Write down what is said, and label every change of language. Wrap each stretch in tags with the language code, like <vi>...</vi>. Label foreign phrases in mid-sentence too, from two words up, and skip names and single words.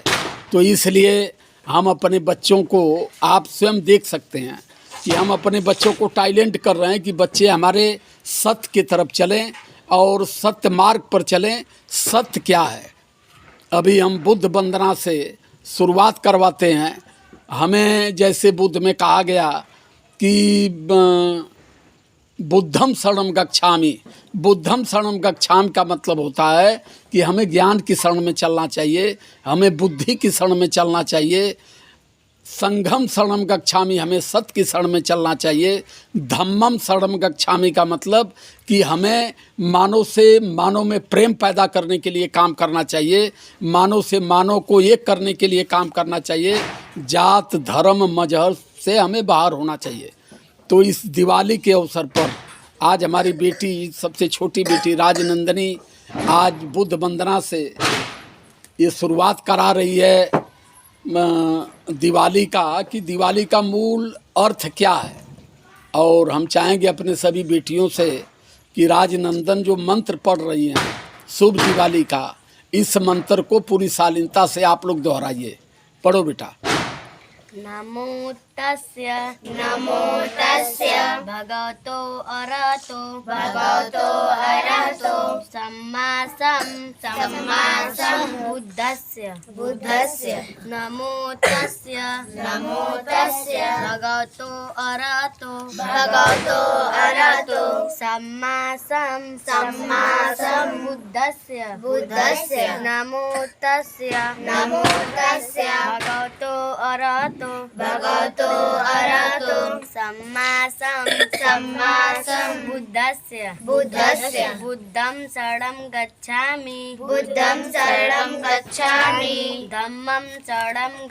<hi>तो इसलिए हम अपने बच्चों को, आप स्वयं देख सकते हैं कि हम अपने बच्चों को टैलेंट कर रहे हैं कि बच्चे हमारे सत्य की तरफ चलें और सत्य मार्ग पर चलें। सत्य क्या है, अभी हम बुद्ध वंदना से शुरुआत करवाते हैं। हमें जैसे बुद्ध में कहा गया कि</hi> <pi>बुद्धम शरणम गच्छामि। बुद्धम शरणम गच्छामि</pi> <hi>का मतलब होता है कि हमें ज्ञान की शरण में चलना चाहिए, हमें बुद्धि की शरण में चलना चाहिए।</hi> <pi>संघम शरणम गच्छामि,</pi> <hi>हमें सत्य की शरण में चलना चाहिए।</hi> <pi>धम्मम शरणम गच्छामि</pi> <hi>का मतलब कि हमें मानव से मानव में प्रेम पैदा करने के लिए काम करना चाहिए, मानव से मानव को एक करने के लिए काम करना चाहिए। जात धर्म मजहब से हमें बाहर होना चाहिए। तो इस दिवाली के अवसर पर आज हमारी बेटी, सबसे छोटी बेटी राजनंदनी, आज बुद्ध वंदना से ये शुरुआत करा रही है दिवाली का, कि दिवाली का मूल अर्थ क्या है। और हम चाहेंगे अपने सभी बेटियों से कि राजनंदन जो मंत्र पढ़ रही हैं शुभ दिवाली का, इस मंत्र को पूरी शालीनता से आप लोग दोहराइए। पढ़ो बेटा।</hi> <pi>नमो तस्य भगवतो अरहतो सम्मा बुद्धस्य नमो तस्य भगवतो अरहतो सम्मा बुद्धस्य नमो तस्य भगवतो अरहतो सम्मा बुद्धस्य बुद्धं शरणं गच्छामि धम्मं शरणं</pi>